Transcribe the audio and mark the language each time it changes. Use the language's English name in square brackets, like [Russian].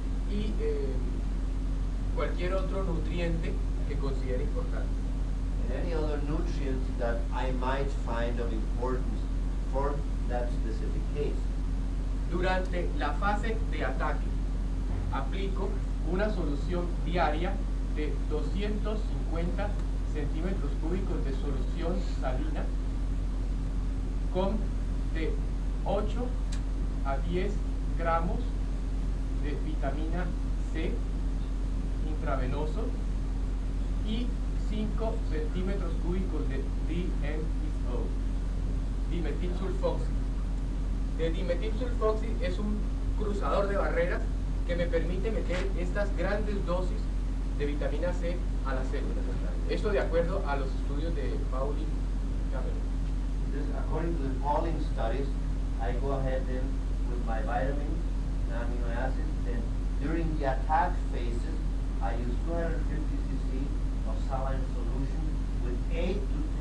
[Spanish] y cualquier otro nutriente que considere importante. [English] and any other nutrients that I might find of importance for that specific case. [Spanish] Durante la fase de ataque, aplico una solución diaria de 250 centímetros cúbicos de solución salina con de 8 a 10 gramos de vitamina C intravenoso y 5 centímetros cúbicos de DMSO, dimetilsulfoxi. El dimetilsulfoxi es un cruzador de barreras que me permite meter estas grandes dosis de vitamina C a las células. Esto de acuerdo a los estudios de Pauling y Cameron. [English] This, according to the Pauling studies, I go ahead then with my vitamins and amino acids, and during the attack phases, I use 250 cc of saline solution with 8 to